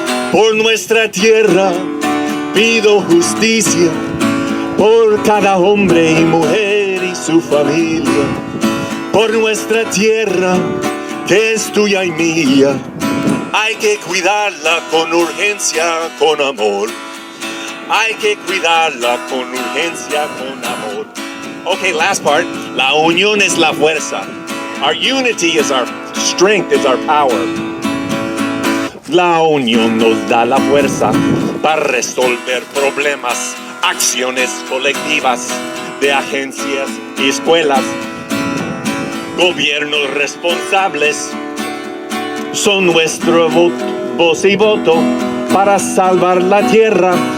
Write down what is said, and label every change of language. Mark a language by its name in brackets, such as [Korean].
[Spanish] Por nuestra tierra pido justicia, por cada hombre y mujer y su familia, por nuestra tierra que es tuya y mía, hay que cuidarla con urgencia, con amor. Hay que cuidarla con urgencia, con amor. [English] Okay, last part. [Spanish] La unión es la fuerza. [English] Our unity is our strength, is our power. [Spanish] La unión nos da la fuerza para resolver problemas, acciones colectivas de agencias y escuelas. Gobiernos responsables son nuestro voz y voto para salvar la tierra.